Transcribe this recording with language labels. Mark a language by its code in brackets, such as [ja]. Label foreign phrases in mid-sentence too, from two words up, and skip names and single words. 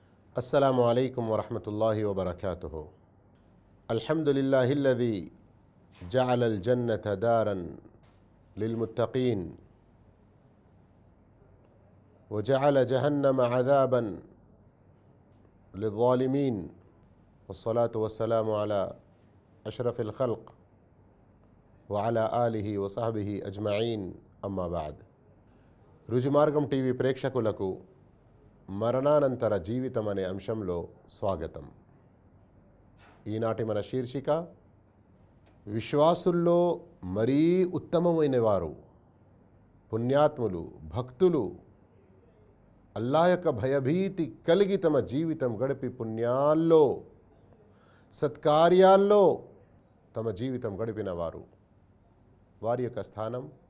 [ar] السلام عليكم ورحمة الله وبركاته. الحمد لله الذي جعل الجنة دارا للمتقين وجعل جهنم عذابا للظالمين والصلاة والسلام على أشرف الخلق وعلى آله وصحبه أجمعين أما بعد. [te] రుజుమార్గం టీవీ ప్రేక్షకులకు మరణానంతర జీవితం అనే అంశంలో స్వాగతం. ఈనాటి మన శీర్షిక విశ్వాసుల్లో మరీ ఉత్తమమైన వారు, పుణ్యాత్ములు, భక్తులు, అల్లా యొక్క భయభీతి కలిగి తమ జీవితం గడిపి పుణ్యాల్లో సత్కార్యాల్లో తమ జీవితం గడిపిన వారు, వారి యొక్క స్థానం